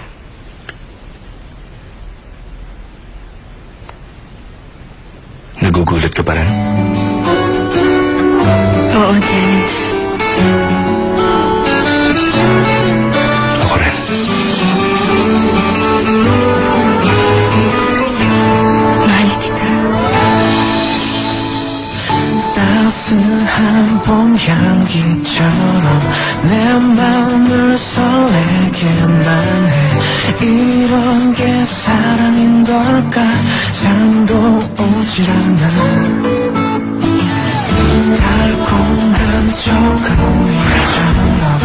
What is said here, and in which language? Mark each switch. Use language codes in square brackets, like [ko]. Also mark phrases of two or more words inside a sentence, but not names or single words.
[tl] Nagugulat ka pa rin? Oo, Dennis. Ako rin. Mahal kita. [ko] 따스한 봄 향기처럼 내 마음을 설레게만 해 이런 게 사랑인 걸까 잠도 오질 않아 달콤한 초코우유처럼